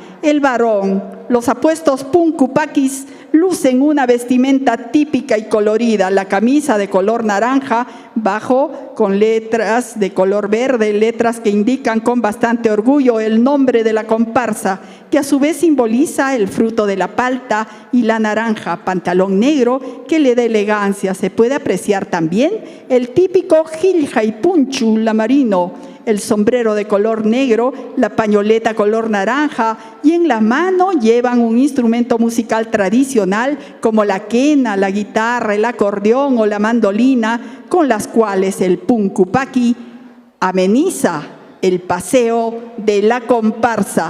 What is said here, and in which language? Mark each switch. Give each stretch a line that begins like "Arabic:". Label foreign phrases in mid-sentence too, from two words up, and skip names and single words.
Spanish: El varón, los apuestos puncupaquis, lucen una vestimenta típica y colorida, la camisa de color naranja, bajo con letras de color verde, letras que indican con bastante orgullo el nombre de la comparsa, que a su vez simboliza el fruto de la palta y la naranja, pantalón negro que le da elegancia. Se puede apreciar también el típico jilja y punchu lamarino, el sombrero de color negro, la pañoleta color naranja y en la mano llevan un instrumento musical tradicional como la quena, la guitarra, el acordeón o la mandolina, con las cuales el puncupaqui ameniza el paseo de la comparsa.